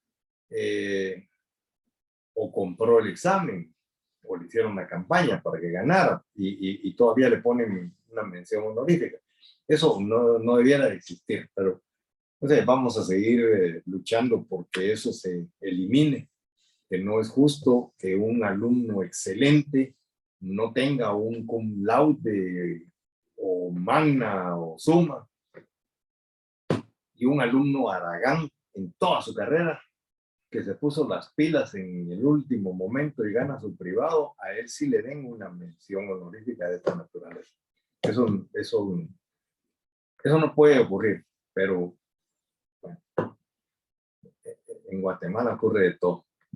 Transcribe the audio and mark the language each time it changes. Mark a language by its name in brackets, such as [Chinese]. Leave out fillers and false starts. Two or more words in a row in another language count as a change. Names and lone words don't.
[Spanish] O compró el examen, o le hicieron una campaña para que ganara y todavía le ponen una mención honorífica. Eso no debiera de existir, pero no sé, vamos a seguir luchando porque eso se elimine, que no es justo que un alumno excelente no tenga un [Latin] cum laude [Spanish] o magna o summa y un alumno haragán en toda su carrera que se puso las pilas en el último momento y gana su privado, a él sí le den una mención honorífica de esta naturaleza. Eso no puede ocurrir, pero bueno, en Guatemala ocurre de todo.